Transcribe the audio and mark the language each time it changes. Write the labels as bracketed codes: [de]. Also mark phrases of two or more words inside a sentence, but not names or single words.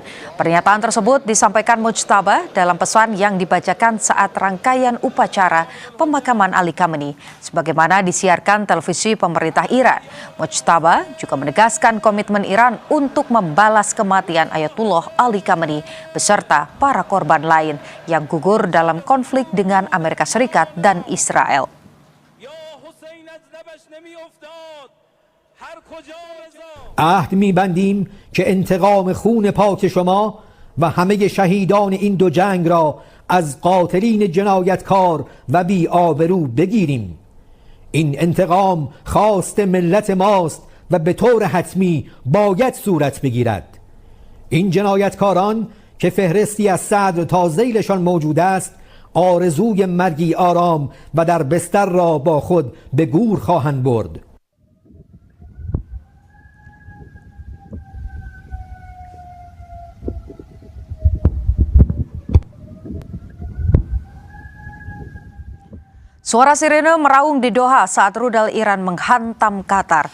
[id] Pernyataan tersebut disampaikan Mojtaba dalam pesan yang dibacakan saat rangkaian upacara pemakaman Ali Khamenei, sebagaimana disiarkan televisi pemerintah Iran. Mojtaba juga menegaskan komitmen Iran untuk membalas kematian Ayatollah Ali Khamenei beserta para korban lain yang gugur dalam konflik dengan Amerika Serikat dan Israel. [fa] عهد می‌بندیم که انتقام خون پاک شما و همه شهیدان این دو جنگ را از قاتلین جنایتکار و بی‌آبرو بگیریم. این انتقام خواست ملت ماست و به طور حتمی باید صورت بگیرد. این جنایتکاران که فهرستی از صدر تا ذیلشان موجود است، آرزوی مرگی آرام و در بستر را با خود به گور خواهند برد. [id] Suara sirene meraung di Doha saat rudal Iran menghantam Qatar.